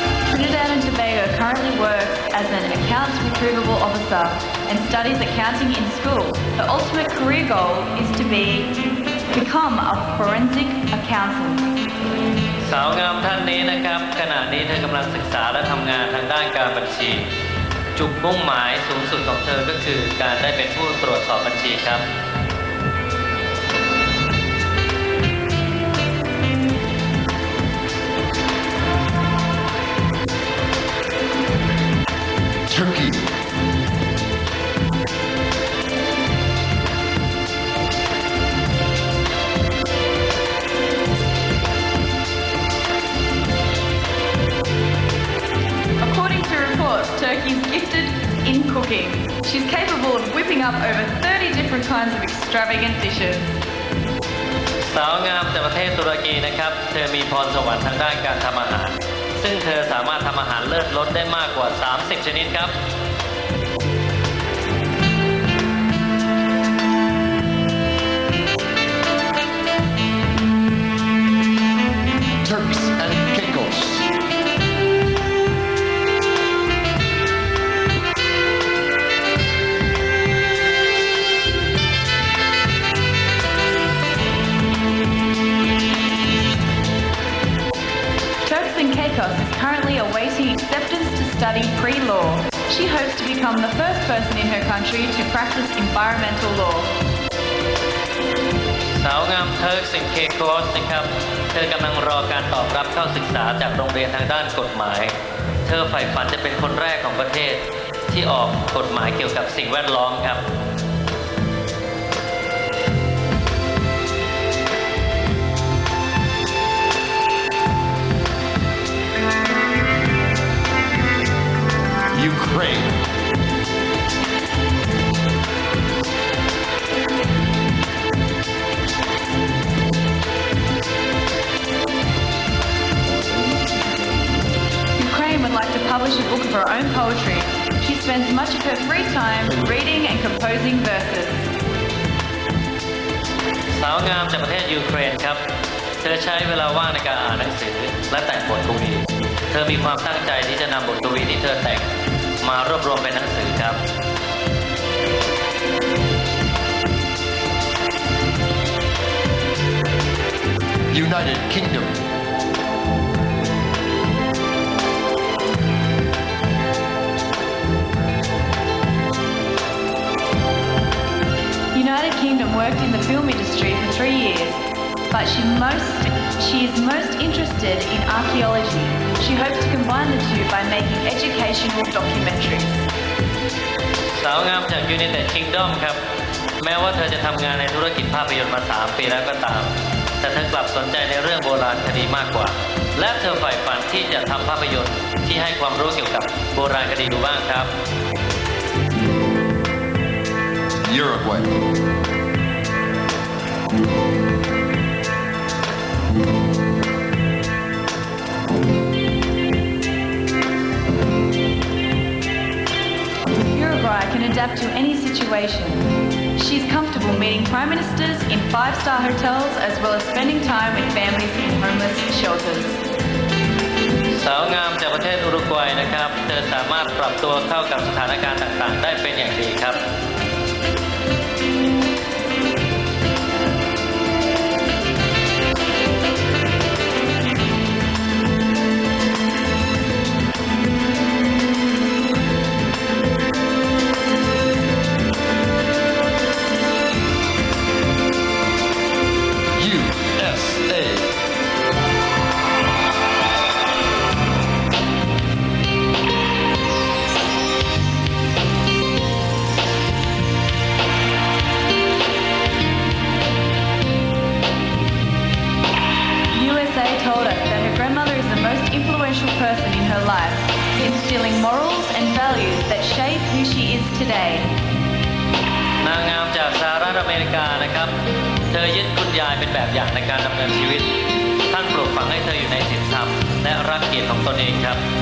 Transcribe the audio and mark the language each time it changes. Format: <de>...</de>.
<en>Trinidad and Tobago currently works as an accounts receivable officer and studies accounting in school. Her ultimate career goal is to become a forensic accountant.</en> <th>สาวงามท่านนี้นะครับขณะนี้เธอกำลังศึกษาและทำงานทางด้านการบัญชี จุดมุ่งหมายสูงสุดของเธอก็คือการได้เป็นผู้ตรวจสอบบัญชีครับ</th> <en>Turkey. According to reports, Turkey's gifted in cooking. She's capable of whipping up over 30 different kinds of extravagant dishes.</en> <th>สาวงามจากประเทศตุรกีนะครับเธอมีพรสวรรค์ทางด้านการทำอาหารซึ่งเธอสามารถทำอาหารเลิศรสได้มากกว่า30ชนิดครับ</th> <en>Turks and Caicos. Turks and Caicos is currently awaiting acceptance to study pre-law. She hopes to become the first person in her country to practice environmental law.</en> <th>สาวงามเทิร์กซิงเคโกสนะครับเธอกำลังรอการตอบรับเข้าศึกษาจากโรงเรียนทางด้านกฎหมาย เธอใฝ่ฝันจะเป็นคนแรกของประเทศที่ออกกฎหมายเกี่ยวกับสิ่งแวดล้อมครับ</th> <en>Ukraine. Ukraine would like to publish a book of her own poetry. She spends much of her free time reading and composing verses.</en> <th>สาวงามจากประเทศยูเครนครับเธอใช้เวลาว่างในการอ่านหนังสือและแต่งบทกวีเธอมีความตั้งใจที่จะนำบทกวีที่เธอแต่งมารวบรวมเป็นหนังสือครับ</th> <en>United Kingdom. worked in the film industry for 3 years, but she is most interested in archaeology. She hopes to combine the two by making educational documentaries.</en> <th>สาวงามจาก United Kingdom ครับ แม้ว่าเธอจะทำงานในธุรกิจภาพยนตร์มา 3 ปีแล้วก็ตาม แต่เธอกลับสนใจในเรื่องโบราณคดีมากกว่า และเธอใฝ่ฝันที่จะทำภาพยนตร์ที่ให้ความรู้เกี่ยวกับโบราณคดีดูบ้างครับ</th> <en>Uruguay. Uruguay can adapt to any situation. She's comfortable meeting prime ministers in 5-star hotels as well as spending time with families in homeless shelters.</en> <th>สาวงามจากประเทศอุรุกวัยนะครับ เธอสามารถปรับตัวเข้ากับสถานการณ์ต่างๆ ได้เป็นอย่างดีครับ</th> <en>USA. USA told us that her grandmother is the most influential person in her life, instilling morals and values that shape who she is today.</en> <th>นางงามจากสหรัฐอเมริกานะครับ เธอยึดคุณยายเป็นแบบอย่างในการดำเนินชีวิต ท่านปลูกฝังให้เธออยู่ในศีลธรรมและรักเกียรติของตนเองครับ</th>